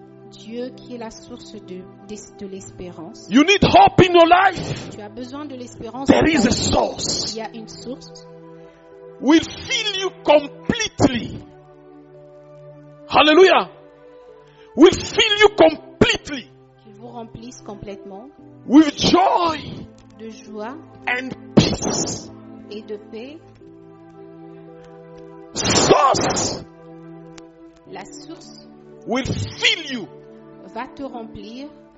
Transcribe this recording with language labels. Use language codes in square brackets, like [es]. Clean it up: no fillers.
[fr] Dieu qui est la source de l'espérance. [en] You need hope in your life. [fr] Tu as besoin de l'espérance. [en] There is a source. [fr] Il y a une source [en] Will fill you completely. Hallelujah. Will fill you completely [fr] qui vous remplisse complètement [en] with joy [fr] de joie [en] and peace. [fr] et de paix. [en] Source [fr] La source [en] will fill you [fr] va te remplir